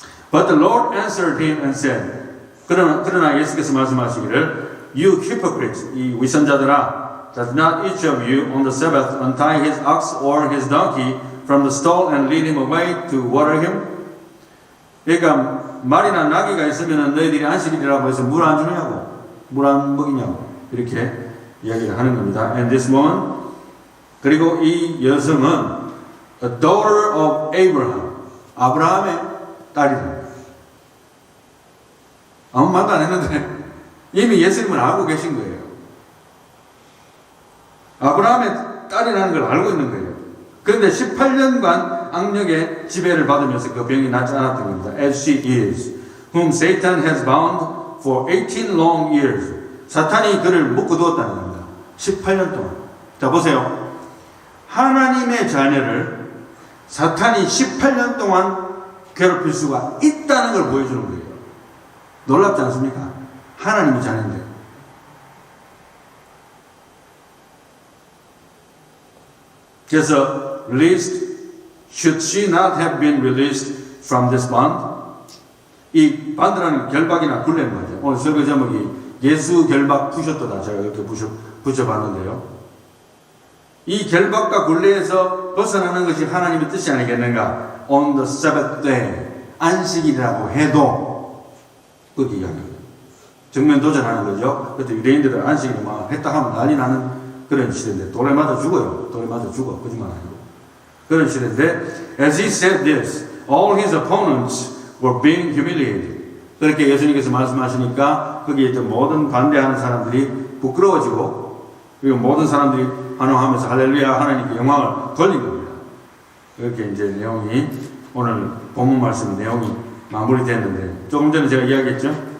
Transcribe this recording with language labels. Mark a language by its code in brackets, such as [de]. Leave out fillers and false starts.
[en] But the Lord answered him and said, [ko] 그러나 예수께서 말씀하시기를 [en] You hypocrites, [ko] 이 위선자들아, [en] does not each of you on the Sabbath untie his ox or his donkey from the stall and lead him away to water him? [ko] 그러니까 말이나 나귀가 있으면 너희들이 안식일이라고 해서 물 안 주느냐고, 물 안 먹이냐고 이렇게 이야기를 하는 겁니다. [en] And this woman, [ko] 그리고 이 여성은 [en] a daughter of Abraham, [ko] 아브라함의 딸이다. 아무 말도 안 했는데 이미 예수님을 알고 계신 거예요. 아브라함의 딸이라는 걸 알고 있는 거예요. 그런데 18년간 악령의 지배를 받으면서 그 병이 낫지 않았던 겁니다. [en] As she is, whom Satan has bound for 18 long years. [ko] 사탄이 그를 묶어두었다는 겁니다. 18년 동안. 자 보세요. 하나님의 자녀를 사탄이 18년 동안 괴롭힐 수가 있다는 걸 보여주는 거예요. 놀랍지 않습니까? 하나님의 자녀인데. 그래서 [en] should she not have been released from this bond? [ko] 이 반드라는 결박이나 굴레인 거죠. 오늘 설교 제목이 예수 결박 푸셨도다. 제가 이렇게 붙여봤는데요. 이 결박과 굴레에서 벗어나는 것이 하나님의 뜻이 아니겠는가? [en] On the Sabbath day, [ko] 안식일이라고 해도 그렇게 이야기합니다. 정면 도전하는 거죠. 그때 유대인들은 안식일 막 했다 하면 난리 나는 그런 시대인데 돌에 맞아 죽어요. 돌에 맞아 죽어. 거짓말 아니고. 그런 시대인데 [en] As he said this, all his opponents were being humiliated. [ko] 그렇게 예수님께서 말씀하시니까 거기에 있던 모든 반대하는 사람들이 부끄러워지고 그리고 모든 사람들이 환호하면서 할렐루야 하나님께 영광을 돌린 겁니다. 이렇게 이제 내용이 오늘 본문 말씀 내용이 마무리됐는데 조금 전에 제가 이야기했죠.